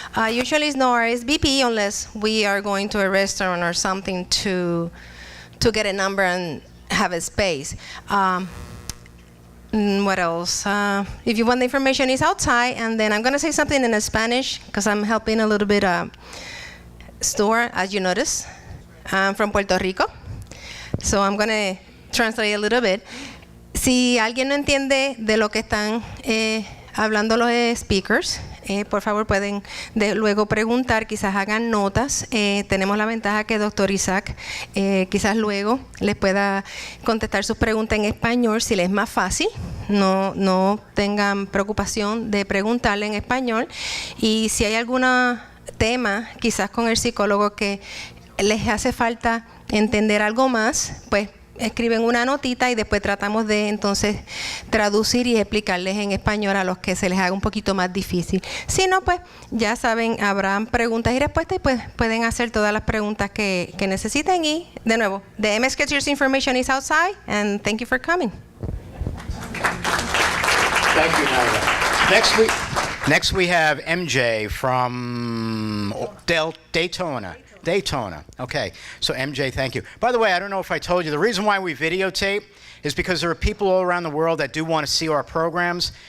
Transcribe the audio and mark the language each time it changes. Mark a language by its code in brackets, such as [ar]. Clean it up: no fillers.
[en] Usually it's no RSVP unless we are going to a restaurant or something to get a number and have a space. What else? If you want the information, it's outside, and then I'm going to say something in Spanish because I'm helping a little bit store, as you notice. I'm from Puerto Rico, so I'm going to translate a little bit. [es] Si alguien no entiende de lo que están hablando los speakers, por favor pueden luego preguntar, quizás hagan notas. Tenemos la ventaja que Dr. Isaac quizás luego les pueda contestar sus preguntas en español si les es más fácil. No tengan preocupación de preguntarle en español. Y si hay algún tema, quizás con el psicólogo, que les hace falta entender algo más, pues escriben una notita y después tratamos de entonces traducir y explicarles en español a los que se les haga un poquito más difícil. Si no, pues ya saben, habrán preguntas y respuestas y pues pueden hacer todas las preguntas que necesiten. Y de nuevo, [en] the MS Catcher's information is outside, and thank you for coming. Thank you, Naida. Next we have MJ from Daytona. Okay, so MJ, thank you. By the way, I don't know if I told you, the reason why we videotape is because there are people all around the world that do want to see our programs.